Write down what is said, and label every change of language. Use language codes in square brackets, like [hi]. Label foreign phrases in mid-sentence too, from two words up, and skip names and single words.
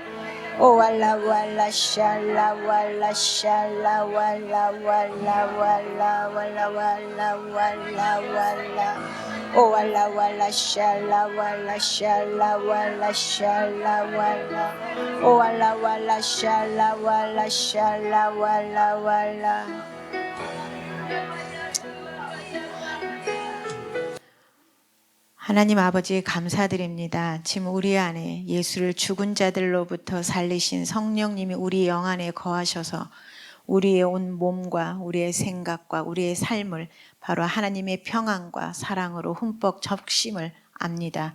[ko] Oh walla walla shalla walla shalla walla walla walla walla walla walla walla. Oh walla walla shalla walla shalla walla shalla walla. Oh walla walla shalla walla shalla walla walla. 하나님 아버지 감사드립니다. 지금 우리 안에 예수를 죽은 자들로부터 살리신 성령님이 우리 영 안에 거하셔서 우리의 온 몸과 우리의 생각과 우리의 삶을 바로 하나님의 평안과 사랑으로 흠뻑 적심을 압니다.